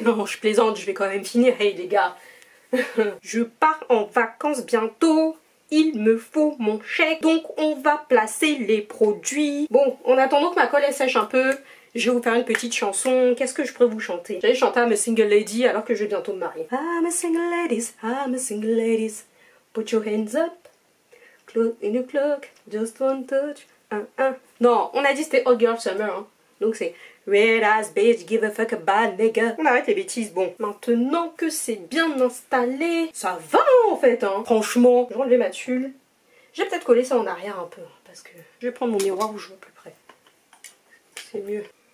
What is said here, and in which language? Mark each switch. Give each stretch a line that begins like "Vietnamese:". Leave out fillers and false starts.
French: Non, je plaisante, je vais quand même finir. Hey les gars, je pars en vacances bientôt. Il me faut mon chèque, donc on va placer les produits. Bon, en attendant que ma colle elle sèche un peu, je vais vous faire une petite chanson. Qu'est-ce que je pourrais vous chanter? J'allais chanter I'm a single lady alors que je vais bientôt me marier.
English: I'm a single ladies, I'm a single ladies. Put your hands up, cloak in your cloak, just one touch.
French: Non, on a dit c'était Hot Girl Summer. Hein. Donc c'est
English: Red ass bitch, give a fuck about nigga.
French: On arrête les bêtises. Bon, maintenant que c'est bien installé, ça va en fait. Hein. Franchement, je vais enlever ma tulle. Je vais peut-être coller ça en arrière un peu. Parce que je vais prendre mon miroir où je vois plus près. C'est mieux.